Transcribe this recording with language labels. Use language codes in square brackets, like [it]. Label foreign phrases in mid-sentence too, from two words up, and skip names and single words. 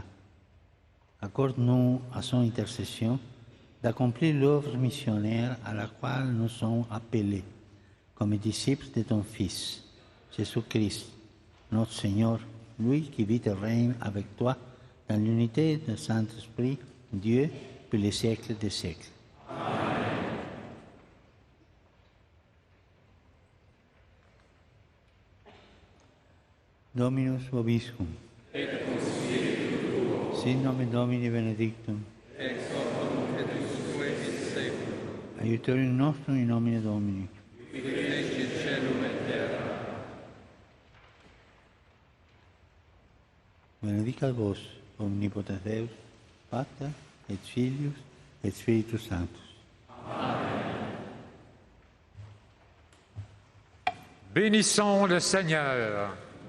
[fr] Accorde-nous à son intercession d'accomplir l'œuvre missionnaire à laquelle nous sommes appelés comme disciples de ton Fils, Jésus-Christ, notre Seigneur, lui qui vit et règne avec toi dans l'unité du Saint-Esprit, Dieu, pour les siècles des siècles. [la] Dominus vobiscum. Et cum spiritu tuo. Sin nomen Domini benedictum. Ex hoc nunc et usque in saeculum. Aiutorium nostrum in nomine Domini. Qui fecit caelum et terra. Benedicat vos, omnipotens Deus, Pater, et Filius, et Spiritus Sanctus. [fr] Amen. Bénissons le Seigneur.